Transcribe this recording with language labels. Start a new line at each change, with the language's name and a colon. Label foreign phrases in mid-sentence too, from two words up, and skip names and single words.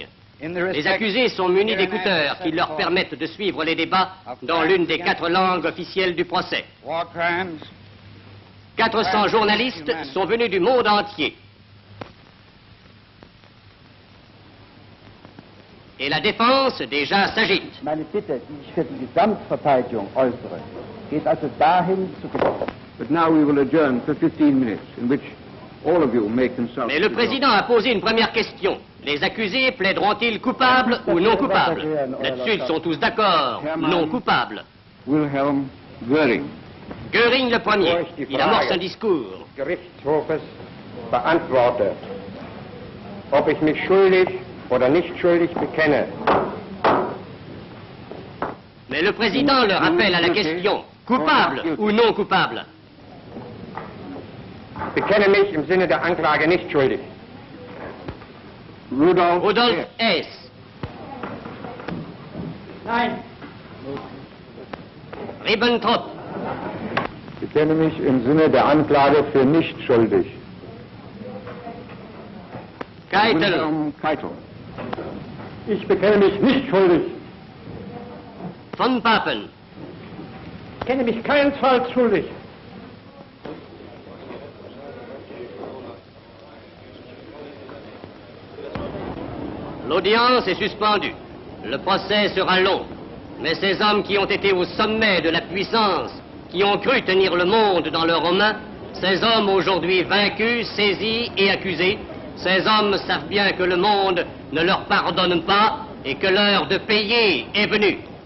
French: Les accusés sont munis d'écouteurs qui leur permettent de suivre les débats dans l'une des 4 langues officielles du procès. 400 journalistes sont venus du monde entier. Et la défense déjà s'agite.
German: Meine Bitte, die ich für die Gesamtverteidigung äußere, geht also dahin zu...
English: But now we will adjourn for 15 minutes, in which all of you may consult...
French: Mais le président a posé une première question. Les accusés plaideront-ils coupables ou non coupables? Là-dessus, ils sont tous d'accord. Non coupables. Wilhelm Göring. Göring le premier. Il amorce un discours.
German: Gerichtshofes beantworte, ob ich mich schuldig oder nicht schuldig bekenne.
French: Mais le président le rappelle à la question. Coupable ou non coupable?
German: Bekenne mich im Sinne der Anklage nicht schuldig.
French: Rudolf Hess.
German: Nein.
French: Ribbentrop.
German: Bekenne mich im Sinne der Anklage für nicht schuldig.
French: Keitel. Wilhelm Keitel.
German: Ich bekenne mich nicht schuldig.
French: Von Papen.
German: Ich kenne mich keinesfalls schuldig.
French: L'audience est suspendue. Le procès sera long. Mais ces hommes qui ont été au sommet de la puissance, qui ont cru tenir le monde dans leurs mains, ces hommes aujourd'hui vaincus, saisis et accusés, ces hommes savent bien que le monde ne leur pardonne pas et que l'heure de payer est venue.